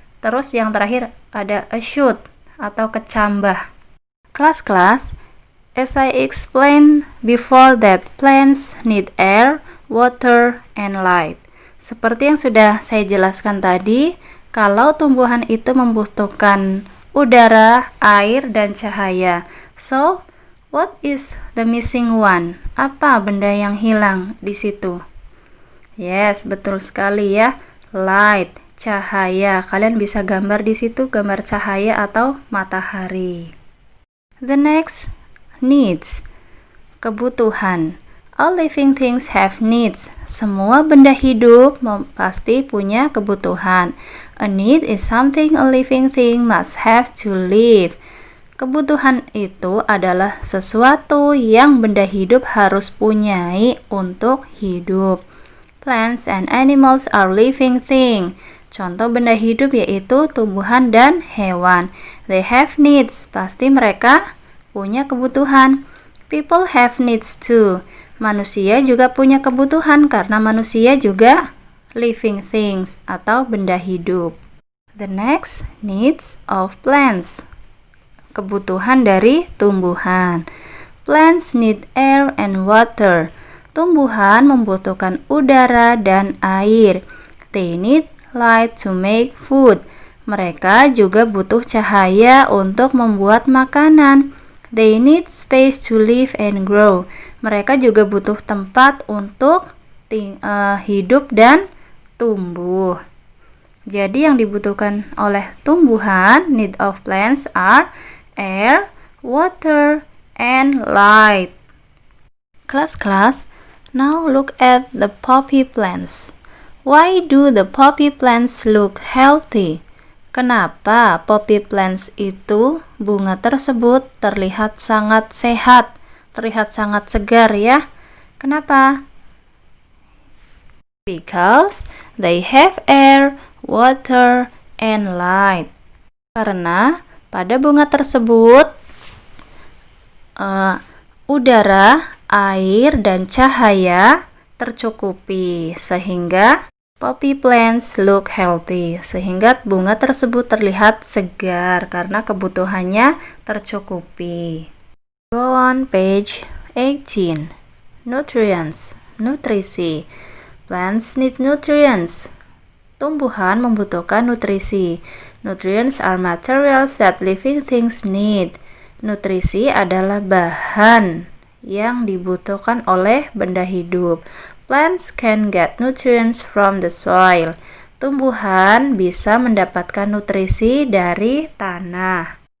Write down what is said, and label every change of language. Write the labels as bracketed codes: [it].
[id] Terus yang terakhir ada [en] a shoot [id] atau kecambah. [en] Kelas-kelas, as I explained before that plants need air, water, and light. [id] Seperti yang sudah saya jelaskan tadi, kalau tumbuhan itu membutuhkan udara, air, dan cahaya. [en] So, what is the missing one? [id] Apa benda yang hilang di situ? Yes, betul sekali ya. Light. Cahaya, kalian bisa gambar di situ gambar cahaya atau matahari. [en] The next, needs, kebutuhan. All living things have needs. [id] Semua benda hidup pasti punya kebutuhan. [en] A need is something a living thing must have to live. [id] Kebutuhan itu adalah sesuatu yang benda hidup harus punyai untuk hidup. [en] Plants and animals are living things. [id] Contoh benda hidup yaitu tumbuhan dan hewan. [en] They have needs. [id] Pasti mereka punya kebutuhan. People have needs too. Manusia juga punya kebutuhan karena manusia juga [en] living things [id] atau benda hidup. [en] The next, needs of plants. [id] Kebutuhan dari tumbuhan. [en] Plants need air and water. [id] Tumbuhan membutuhkan udara dan air. [en] They need light to make food. [id] Mereka juga butuh cahaya untuk membuat makanan. [en] They need space to live and grow. [id] Mereka juga butuh tempat untuk hidup dan tumbuh. Jadi yang dibutuhkan oleh tumbuhan, [en] need of plants are air, water, and light. Kelas-kelas, now look at the poppy plants. Why do the poppy plants look healthy? [id] Kenapa [en] poppy plants [id] itu, bunga tersebut terlihat sangat sehat, terlihat sangat segar ya? Kenapa? [en] Because they have air, water, and light. [id] Karena pada bunga tersebut udara, air, dan cahaya tercukupi sehingga [en] poppy plants look healthy, [id] sehingga bunga tersebut terlihat segar karena kebutuhannya tercukupi. [en] Go on page 18. Nutrients, nutrisi. Plants need nutrients. [id] Tumbuhan membutuhkan nutrisi. [en] Nutrients are materials that living things need. [id] Nutrisi adalah bahan yang dibutuhkan oleh benda hidup. [en] Plants can get nutrients from the soil. [id] Tumbuhan bisa mendapatkan nutrisi dari tanah.